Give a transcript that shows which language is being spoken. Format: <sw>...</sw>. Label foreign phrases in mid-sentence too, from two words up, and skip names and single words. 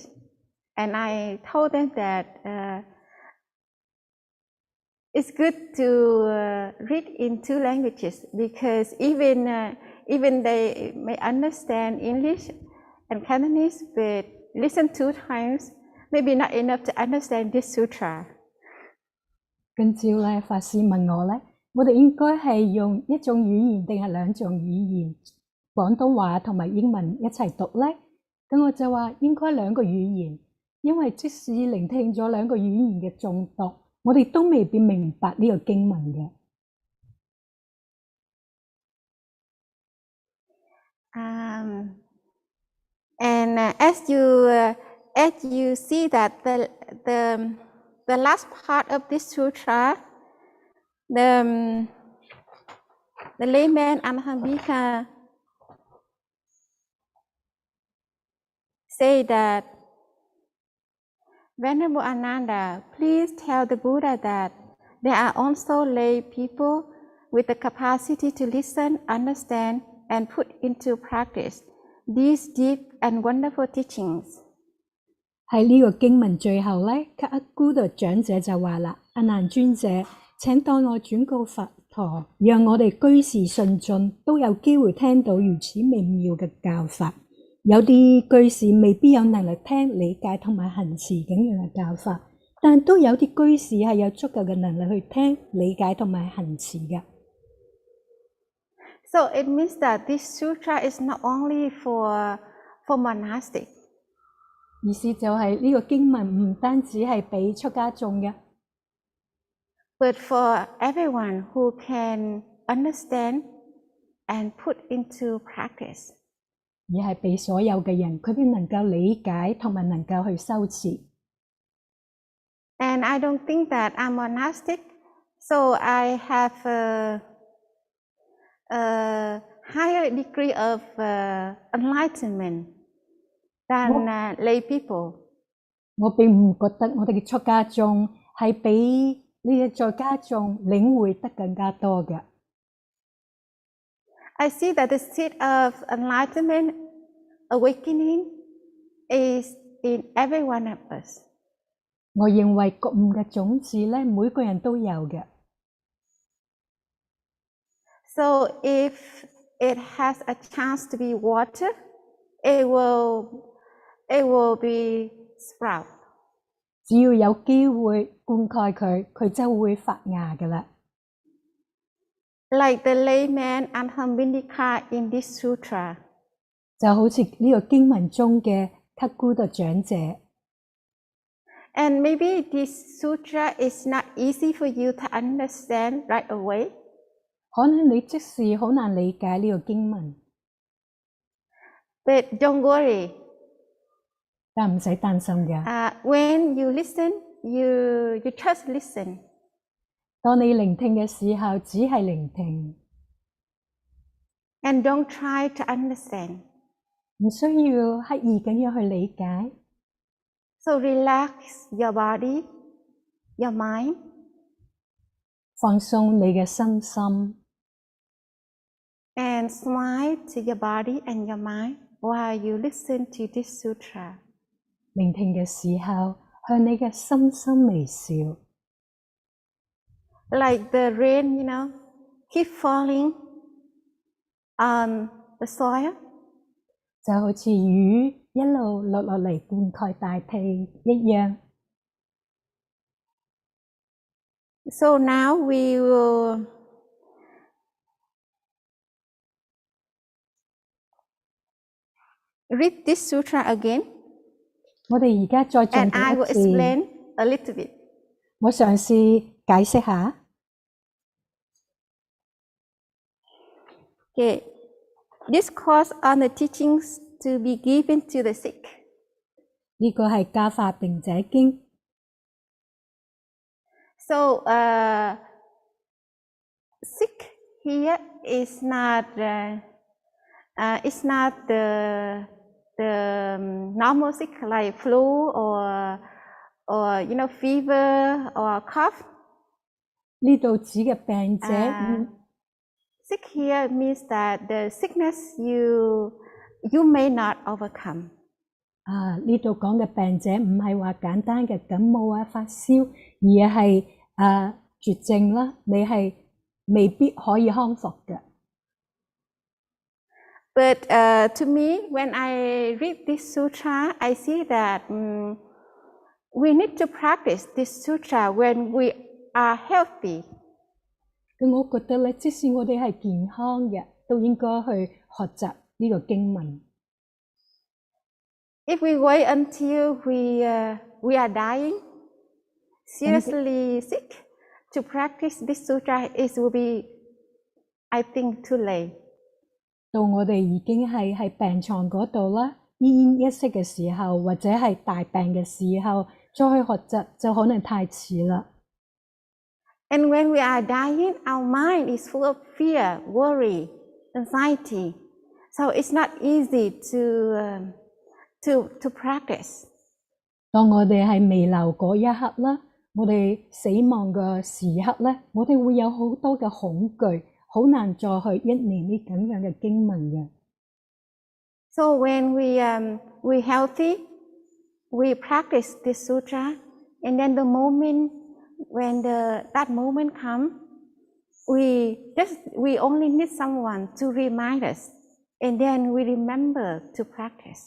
<en>And I told them that it's good to read in two languages, because even they may understand English and Cantonese, but listen 2 times, maybe not enough to understand this sutra.</en> <yue>今朝咧，法師問我咧，我哋應該係用一種語言定係兩種語言，廣東話同埋英文一齊讀咧？咁我就話應該兩個語言，因為即使聆聽咗兩個語言嘅誦讀，我哋都未必明白呢個經文嘅。</yue> <en>And as you see that the last part of this sutra, the layman Anahambika say that, Venerable Ananda, please tell the Buddha that there are also lay people with the capacity to listen, understand, and put into practice these deep and wonderful teachings.</en> <yue>喺呢個經文最後咧，卡阿姑度長者就話啦：阿難尊者，請代我轉告佛陀，讓我哋居士信眾都有機會聽到如此美妙嘅教法。有啲居士未必有能力聽、理解同埋行持咁樣嘅教法，但都有啲居士係有足夠嘅能力去聽、理解同埋行持嘅。</yue> <en>So it means that this sutra is not only for monastic.</en> <yue>意思就係呢個經文唔單止係俾出家眾嘅，</yue> <en>but for everyone who can understand and put into practice.</en> <yue>而係俾所有嘅人，佢哋能夠理解同埋能夠去修持。</yue> <en>And I don't think that I'm monastic, so I have a higher degree of enlightenment than lay people.</en> <yue>我並唔覺得我哋嘅出家眾係比呢啲在家眾領會得更加多嘅。</yue> <en>I see that the seed of enlightenment, awakening, is in every one of us.</en> <yue>我認為覺悟嘅種子咧，每個人都有嘅。</yue> <en>So if it has a chance to be water, it will be sprout.</en> <yue>只要有機會灌溉佢，佢就會發芽㗎啦。</yue> <en>Like the layman Anhambindika in this sutra.</en> <yue>就好似呢個經文中嘅卡姑嘅長者。</yue> <en>And maybe this sutra is not easy for you to understand right away.</en> <yue>可能你即時好難理解呢個經文，</yue> <en>But don't worry.</en> <yue>但唔使擔心嘅。</yue> <en>When you listen, you just listen.</en> <yue>當你聆聽嘅時候，只係聆聽，</yue> <en>And don't try to understand.</en> <yue>唔需要刻意咁樣去理解。</yue> <en>So relax your body, your mind.</en> <yue>放鬆你嘅身心。</yue> <en>And smile to your body and your mind while you listen to this sutra.</en> <yue>聆聽嘅時候，向你嘅心心微笑。</yue> <en>Like the rain, keep falling on the soil.</en> <yue>就好似雨一路落嚟灌溉大地一樣。</yue> <en>So now we will read this sutra again,</en> <yue>我哋而家再重</yue> <en>and I</en> <yue>讀</yue> <en>will</en> <yue>一次，</yue> <en>explain a little bit.</en> <yue>我嘗試解釋下。</yue> <en>Okay. Discourse on the teachings to be given to the sick.</en> <yue>呢個係教化病者經。</yue> <en>So, sick here is not it's not the normal sick like flu or fever or cough.</en> <yue>呢度指嘅病者</yue> <en>Sick here means that the sickness you may not overcome.</en> <yue>呢度講嘅病者唔係話簡單嘅感冒啊、發燒，而係絕症啦，你係未必可以康復嘅。</yue> <en>But to me, when I read this sutra, I see that we need to practice this sutra when we are healthy.</en> <yue>咁我覺得咧，即使我哋係健康嘅，都應該去學習呢個經文。</yue> <en>If we wait until we are dying, seriously sick, to practice this sutra, it will be, I think, too late.</en> <yue>到我哋已經係病床嗰度啦，奄奄一息嘅時候，或者係大病嘅時候，再去學習就可能太遲啦。</yue> <en>And when we are dying, our mind is full of fear, worry, anxiety. So it's not easy to practice.</en> <yue>當我哋係彌留嗰一刻啦，我哋死亡嘅時刻咧，我哋會有好多嘅恐懼，好難再去憶念呢咁樣嘅經文嘅。</yue> <en>So when we healthy, we practice this sutra, and then the moment when that moment comes, we only need someone to remind us, and then we remember to practice.</en>